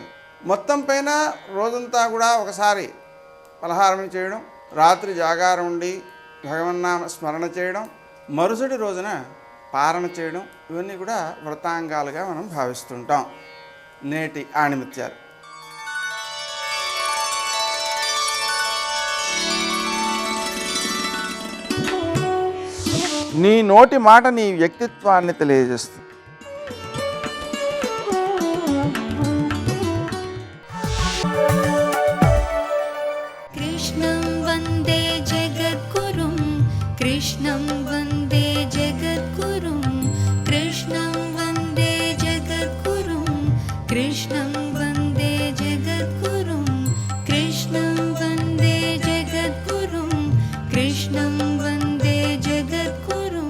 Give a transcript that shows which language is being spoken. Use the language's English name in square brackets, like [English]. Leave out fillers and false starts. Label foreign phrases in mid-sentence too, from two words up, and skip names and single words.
[Telugu] మొత్తం పైన రోజంతా కూడా ఒకసారి పలహారం చేయడం, రాత్రి జాగారం ఉండి భగవన్నామ స్మరణ చేయడం, మరుసటి రోజున పారణ చేయడం, ఇవన్నీ కూడా వ్రతాంగాలుగా మనం భావిస్తుంటాం. నేటి ఆణిముత్యాలు. నీ నోటి మాట నీ వ్యక్తిత్వాన్ని తెలియజేస్తుంది. [Sanskrit] कृष्णं वन्दे जगद्गुरुं कृष्णं वन्दे जगद्गुरुं कृष्णं वन्दे जगद्गुरुं कृष्णं वन्दे जगद्गुरुं कृष्णं वन्दे जगद्गुरुं कृष्णं वन्दे जगद्गुरुं